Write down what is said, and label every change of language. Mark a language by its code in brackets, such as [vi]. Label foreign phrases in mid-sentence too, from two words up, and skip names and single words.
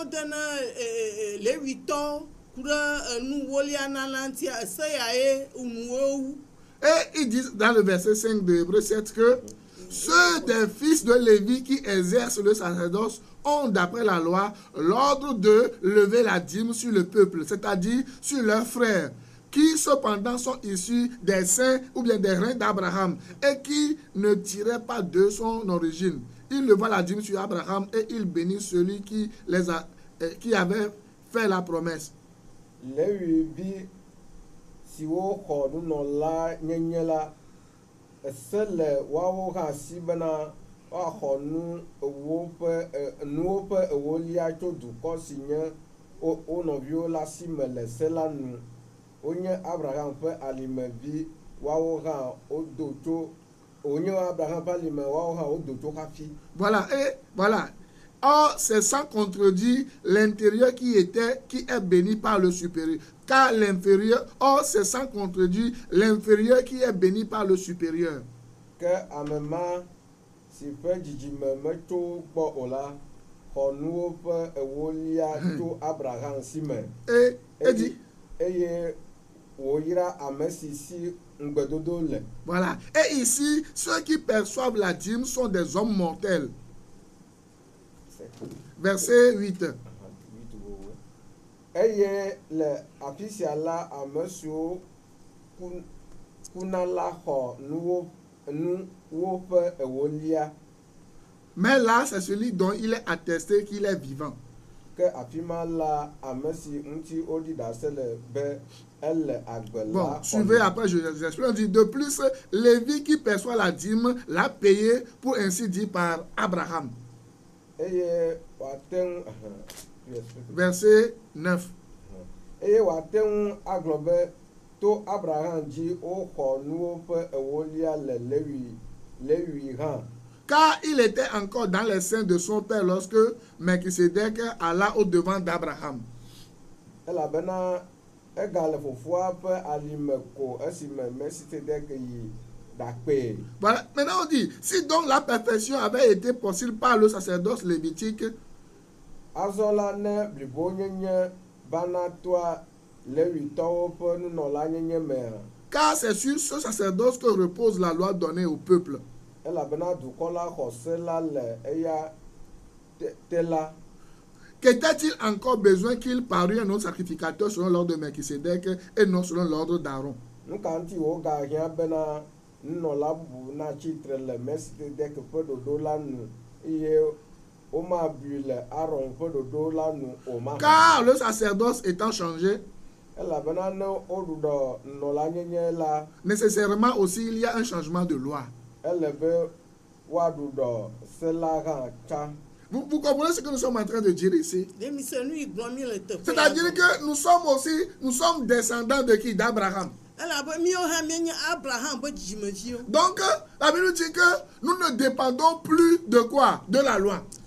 [fr] Et ils disent dans le verset 5 de Hébreux 7 que ceux des fils de Lévi qui exercent le sacerdoce ont, d'après la loi, l'ordre de lever la dîme sur le peuple, c'est-à-dire sur leurs frères, qui cependant sont issus des saints ou bien des reins d'Abraham et qui ne tiraient pas de son origine. Ils levant la dîme sur Abraham et ils bénissent celui qui avait fait la promesse. [ee] Si wo xɔ nunɔla nyenye la ese le woawo hã si bena woaxɔ nuwo ƒe ewolia tso dukɔ si nye wo nɔviwo la si me le se la nu. Wonye Abraham ƒe alimevi, woawo hã wodo tso wonye Abraham ƒe alime, woawo hã wodo tso hafi. [fr] Voilà, et voilà. Or, c'est sans contredire l'intérieur qui est béni par le supérieur. Car l'inférieur, or, c'est sans contredire l'inférieur qui est béni par le supérieur. [ee] Que amema si ƒe dzidzime metso gbɔ o la, xɔ nuwo ƒe ewolia tso Abraham si me. [fr] Et dit. [ee] Eye woyra ame si si ŋugbedodo le. [fr] Voilà. Et ici, ceux qui perçoivent la dîme sont des hommes mortels. Verset 8. [ee] Eye le afi sia la ame siwo kuna la xɔ nuwo ƒe ewolia. [fr] Mais là, c'est celui dont il est attesté qu'il est vivant. [ee] Que afi ma la ame si ŋuti woɖi ɖase le be ele agbe la. [fr] Bon, suivez après, je explique. De plus, Lévi qui perçoit la dîme l'a payé, pour ainsi dire, par Abraham. Verset 9. [ee] Eye wate ŋu agblɔ be to Abraham dzi woxɔ nuwo ƒe ewolia le Lewi hã. [fr] Car il était encore dans les seins de son père lorsque Melchisedec alla au devant d'Abraham. [ee] Elabena egale fofoa ƒe alime ko esime Melchisedec yi ɖakpee. [fr] Voilà. Maintenant on dit, si donc la perfection avait été possible par le sacerdoce lévitique, [ee] azɔ la ne blibo nyenye bana toa Levitɔwo ƒe nunɔla nyenye mea. [fr] Car c'est sur ce sacerdoce que repose la loi donnée au peuple. [ee] Elabena dukɔ la xɔ se la le eya te la. [fr] Qu'était-il encore besoin qu'il parût un autre sacrificateur selon l'ordre de Melchisedec et non selon l'ordre d'Aaron? [ee] Nu ka ŋuti wogahiã bena nunɔla bubu natsi tre le Melchisedec ƒe ɖoɖo la nu eye womabui le Aaron ƒe ɖoɖo la nu o ma. [fr] Car le sacerdoce étant changé, [ee] elabena ne woɖuɖɔ nunɔla nyenye la. [fr] Nécessairement aussi il y a un changement de loi. [ee] Ele be woaɖuɖɔ se la hã tsa. [fr] Vous comprenez ce que nous sommes en train de dire ici? C'est-à-dire que nous sommes descendants de qui? D'Abraham. Donc, la Bible dit que nous ne dépendons plus de quoi? De la loi.